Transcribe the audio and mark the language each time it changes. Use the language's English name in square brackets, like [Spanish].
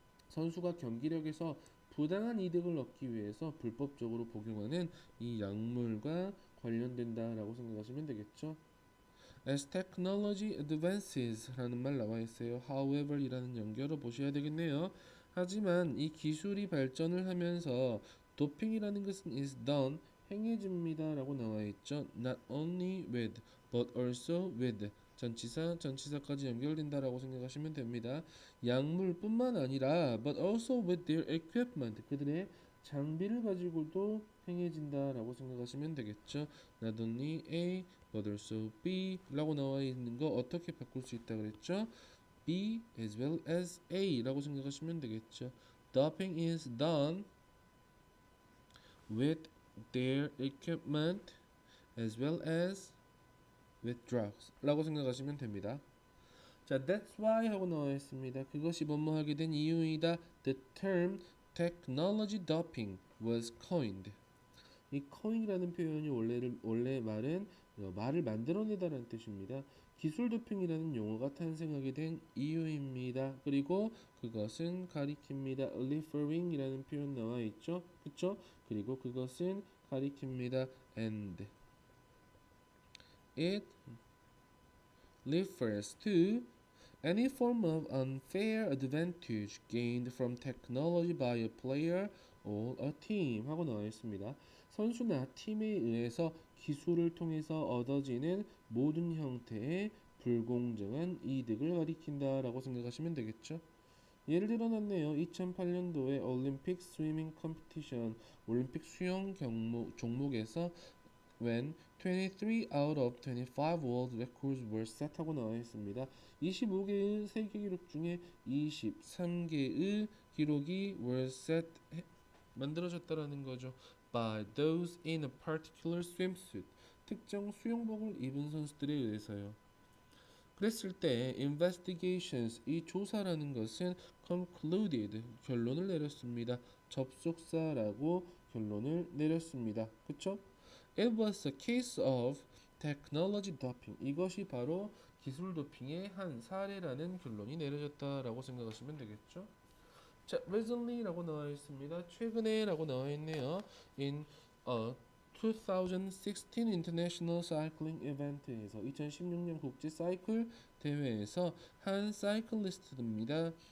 [Korean] 선수가 경기력에서 부당한 이득을 얻기 위해서 불법적으로 복용하는 이 약물과 관련된다라고 생각하시면 되겠죠. [English] As technology advances [Korean] 라는 말 나와 있어요. However 이라는 연결을 보셔야 되겠네요. 하지만 이 기술이 발전을 하면서 도핑이라는 것은 [English] is done [Korean] 행해집니다 라고 나와 있죠. [English] Not only with but also with [Korean] 전치사, 전치사까지 연결된다라고 생각하시면 됩니다. 약물뿐만 아니라 [English] but also with their equipment [Korean] 그들의 장비를 가지고도 행해진다라고 생각하시면 되겠죠. [English] Not only A but also B [Korean] 라고 나와 있는 거 어떻게 바꿀 수 있다 그랬죠? [English] B as well as A [Korean] 라고 생각하시면 되겠죠. [English] Doping is done with their equipment as well as with drugs [Korean] 라고 생각하시면 됩니다. 자, [English] that's why [Korean] 하고 나와 있습니다. 그것이 뭐뭐하게 된 이유이다. [English] The term technology doping was coined. [Korean] 이 coin이라는 표현이 원래 말은 말을 만들어내다라는 뜻입니다. 기술 도핑이라는 용어가 탄생하게 된 이유입니다. 그리고 그것은 가리킵니다. referring이라는 표현 나와 있죠, 그렇죠? 그리고 그것은 가리킵니다. [English] and it refers to any form of unfair advantage gained from technology by a player or a team [Korean] 하고 나와 있습니다. 선수나 팀에 의해서 기술을 통해서 얻어지는 모든 형태의 불공정한 이득을 가리킨다라고 생각하시면 되겠죠. 예를 들어 놨네요. 2008년도에 올림픽 스위밍 컴피티션 올림픽 수영 종목에서 [English] when 23 out of 25 world records were set [Korean] 하고 나와 있습니다. 25개의 세계 기록 중에 23개의 기록이 [English] were set [Korean] 만들어졌다라는 거죠. [English] by those in a particular swimsuit [Korean] 특정 수영복을 입은 선수들에 의해서요. 그랬을 때 investigations 이 조사라는 것은 concluded 결론을 내렸습니다. 접속사라고 결론을 내렸습니다. 그쵸? [English] It was a case of technology doping. [Korean] 이것이 바로 기술 도핑의 한 사례라는 결론이 내려졌다라고 생각하시면 되겠죠. 자, recently라고 나와 있습니다. 최근에라고 나와 있네요. In 2016 International Cycling Event에서 2016년 국제 사이클 대회에서 한 사이클리스트입니다.